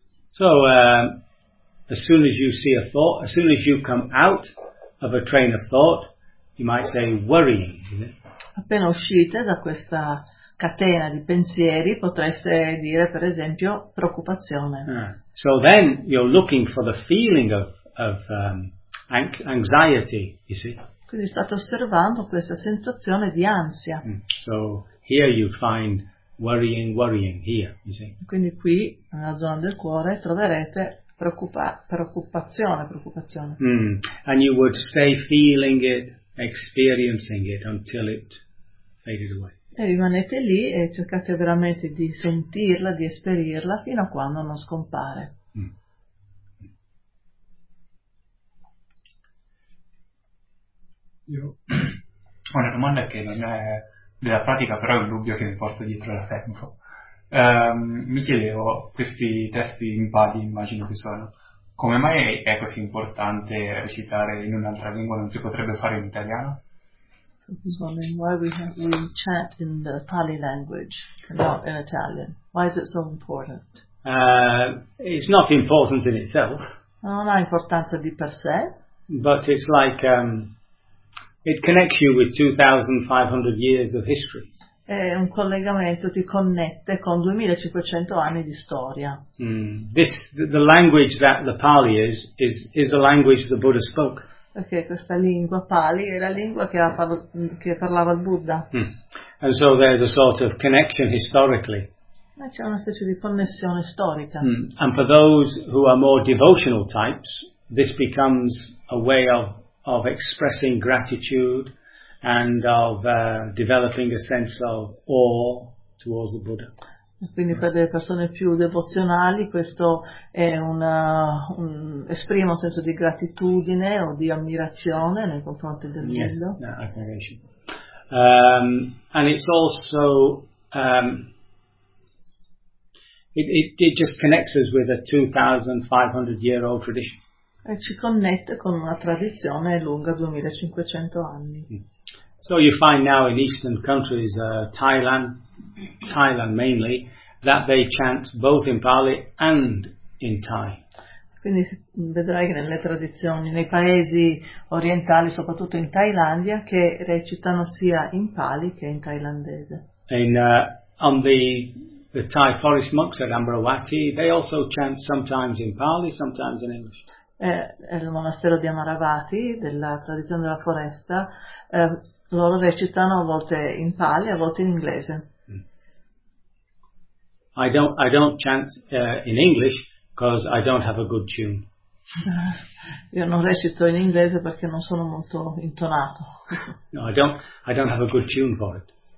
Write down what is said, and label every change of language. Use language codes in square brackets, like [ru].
[en] So, as soon as you see a thought, as soon as you come out of a train of thought, you might say worrying. [it] Appena uscite da questa catena di pensieri potreste dire per esempio preoccupazione. [en] So then you're looking for the feeling of anxiety, you see. [it] Quindi state osservando questa sensazione di ansia. [en] So here you find worrying here, you see. [it] Quindi qui nella zona del cuore troverete preoccupazione. [en] And you would stay feeling it, experiencing it until it faded away. [it] E rimanete lì e cercate veramente di sentirla, di esperirla fino a quando non scompare. Io ho una domanda che non è della pratica, però è un dubbio che mi porto dietro da tempo. Mi chiedevo, questi testi in Pali immagino che sono, come mai è così importante recitare in un'altra lingua, non si potrebbe fare in italiano? [en] Who's wondering why we chant in the Pali language and not in Italian? Why is it so important? It's not important in itself. [it] Non ha importanza di per sé. [en] But it's like it connects you with 2,500 years of history. [it] È un collegamento, ti connette con 2,500 anni di storia. [en] The language that the Pali is the language the Buddha spoke. [it] Perché questa lingua Pali è la lingua che parlava il Buddha. [en] And so there's a sort of connection historically. [it] Ma c'è una specie di connessione storica. [en] And for those who are more devotional types, this becomes a way of expressing gratitude and of developing a sense of awe towards the Buddha. [it] Quindi per le persone più devozionali questo è un esprime un senso di gratitudine o di ammirazione nei confronti del Buddha. [en] Admiration. And it's also it just connects us with a 2500 year old tradition. [it] E ci connette con una tradizione lunga 2500 anni. [en] So you find now in eastern countries, Thailand mainly, that they chant both in Pali and in Thai. [it] Quindi vedrai che nelle tradizioni, nei paesi orientali, soprattutto in Thailandia, che recitano sia in Pali che in thailandese. [en] In on the Thai forest monks at Amaravati, they also chant sometimes in Pali, sometimes in English. [it] Il monastero di Amaravati, della tradizione della foresta, loro recitano a volte in Pali, a volte in inglese. [en] I don't chant in English because I don't have a good tune. [it] Io non recito in inglese perché non sono molto intonato. [en] No, I don't have a good tune for it.